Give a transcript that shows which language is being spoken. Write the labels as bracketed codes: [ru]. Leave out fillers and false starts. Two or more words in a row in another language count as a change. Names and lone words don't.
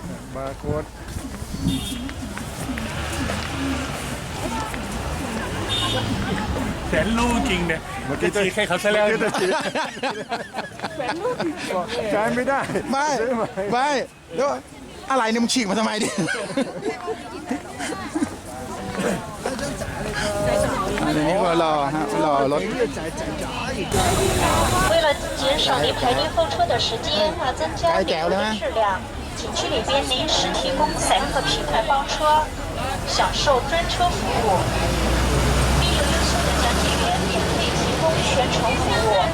[th] บาร์โค้ดแสนรู้จริงเนี่ยเมื่อกี้จะให้เขาซะแล้วใช้ไม่ได้ ไม่แล้วอะไรเนี่ยมึงฉีกมาทำไมดิอันนี้ก็รอฮะรอรถ [zh] 为了减少您排队候车的时间和增加旅游的质量，景区里边临时提供3个平台包车，享受专车服务，并有优秀的讲解员免费提供全程服务。